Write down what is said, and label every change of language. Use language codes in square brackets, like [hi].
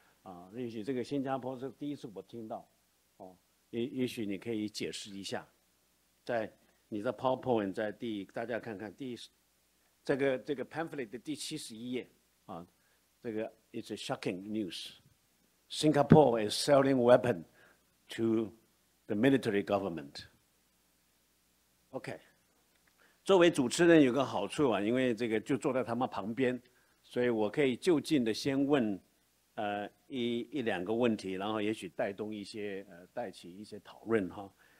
[zh] 啊，也许这个新加坡是第一次我听到，哦，也许你可以解释一下，在你的 PowerPoint 在大家看看这个 pamphlet 的第71页啊，这个 [en] it's a shocking news. Singapore is selling weapon to the military government. [zh] OK， 作为主持人有个好处啊，因为这个就坐在他们旁边，所以我可以就近的先问一两个问题，然后也许带起一些讨论哈。